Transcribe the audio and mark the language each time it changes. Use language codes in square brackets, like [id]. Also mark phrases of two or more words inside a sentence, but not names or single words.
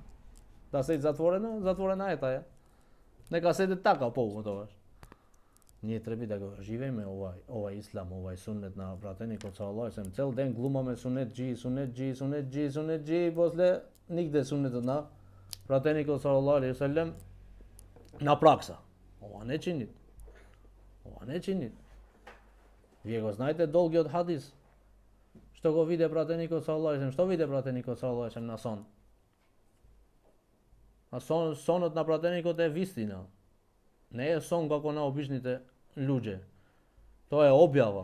[mk] Да седи затворена? Затворена е таја. Нека седи така полно тогаш. Ние треба да го живееме овај ислам, овај сунет на пратеникот [ar] صلى الله عليه وسلم. [mk] Цел ден глумаме сунет джи, после нигде сунетот на prateniku [ar] صلى الله عليه وسلم [mk] na praksa. Ова не чинит. Ова не чинит. Вие го знаете долгиот хадис. Што го виде пратеникот [ar] صلى الله عليه, [mk] што виде пратеникот [ar] صلى الله عليه [mk] на сон? А сонот на пратеникот е вистина. Не е сон како на обичните луѓе. Тоа е објава.